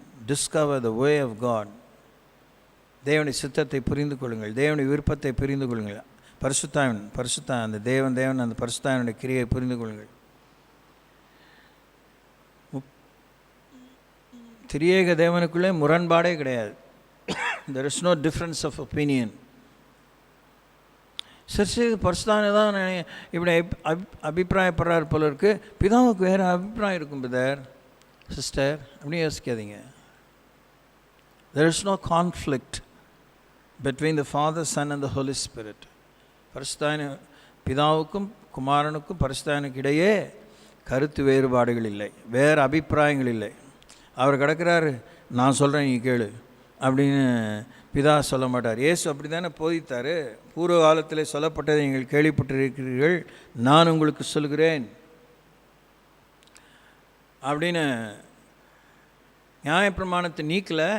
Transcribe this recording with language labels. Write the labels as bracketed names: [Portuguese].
[English] Discover the way of God. [Tamil] தேவனுடைய சித்தத்தை புரிந்து கொள்ளுங்கள், தேவனுடைய விருப்பத்தை புரிந்து கொள்ளுங்கள். பரிசுத்தான் அந்த தேவன் அந்த பரிசுத்தாவினுடைய கிரியை புரிந்து கொள்ளுங்கள். திரியேக தேவனுக்குள்ளே முரண்பாடே கிடையாது. [English] There is no difference of opinion. [Tamil] சரி, பரிசுத்தான தான் இப்படி அபிப்பிராயப்படுறாரு போல இருக்கு, பிதாவுக்கு வேறு அபிப்பிராயம் இருக்கும் பிரதர் சிஸ்டர் அப்படின்னு யோசிக்காதீங்க. [English] There is no conflict between the Father, Son and the Holy Spirit. [Tamil] பரிசுத்தான பிதாவுக்கும் குமாரனுக்கும் பரிசுத்தானுக்கு இடையே கருத்து வேறுபாடுகள் இல்லை, வேறு அபிப்பிராயங்கள் இல்லை. அவர் கிடக்கிறாரு, நான் சொல்கிறேன் நீ கேளு அப்படின்னு பிதா சொல்ல மாட்டார். இயேசு அப்படி தானே போதித்தார். பூர்வ காலத்தில் சொல்லப்பட்டதை நீங்கள் கேள்விப்பட்டிருக்கிறீர்கள், நான் உங்களுக்கு சொல்கிறேன் அப்படின்னு நியாயப்பிரமாணத்தை நீக்கல.